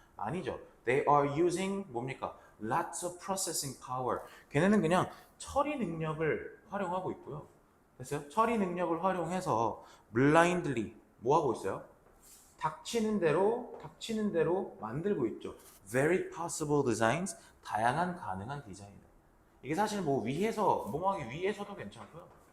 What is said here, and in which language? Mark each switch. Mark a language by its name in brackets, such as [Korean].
[Korean] 아니죠. [English] They are using 뭡니까? Lots of processing power. [Korean] 걔네는 그냥 처리 능력을 활용하고 있고요. 됐어요? 처리 능력을 활용해서 blindly 뭐 하고 있어요? 닥치는 대로 만들고 있죠. [English] Very possible designs. [Korean] 다양한 가능한 디자인. 이게 사실 뭐 위에서 몸하기 위해서도 괜찮고요.